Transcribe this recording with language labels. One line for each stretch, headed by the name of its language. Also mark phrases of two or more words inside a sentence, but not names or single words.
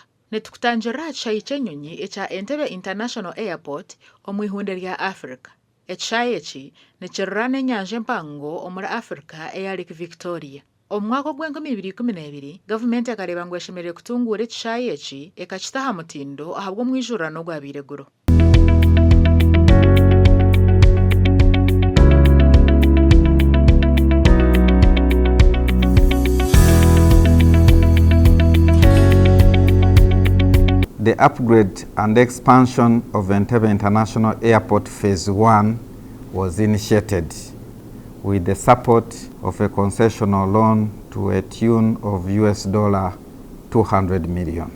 Nyankole: Netukutangirira aha kishaayi ky'enyonyi ekya Intebbe International Airport omu ihunde rya Africa. Ekishaayi eki nikirira n'enyanja empango omuri Africa eya Lake Victoria. Omu mwaka gw'2012 gavumenti ekareeba ngu eshemereire kutunguura ekishaayi eki ekakita aha mutindo ahabw'omwijurano gwabaire guro.
English: The upgrade and expansion of Intebbe International Airport Phase 1 was initiated with the support of a concessional loan to a tune of $200 million.